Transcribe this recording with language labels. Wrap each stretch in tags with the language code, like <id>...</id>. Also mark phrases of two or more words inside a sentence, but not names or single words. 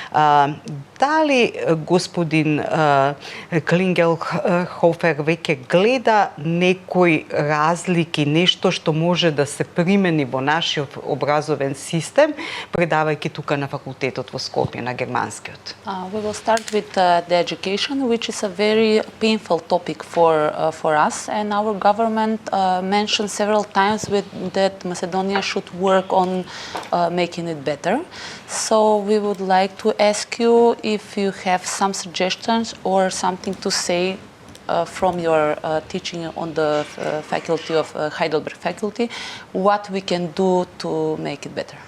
<mk>Дали господин Клингелхофер веќе гледа некои разлики, нешто што може да се примени во нашиот образовен систем, предавајќи тука на факултетот во Скопје на германскиот?</mk> <en>We will start with the education, which is a very painful topic for us, and our government mentioned several times that Macedonia should work on making it better. So we would like to ask you if you have some suggestions or something to say from your teaching on the faculty of Heidelberg faculty, what we can do to make it better.</en>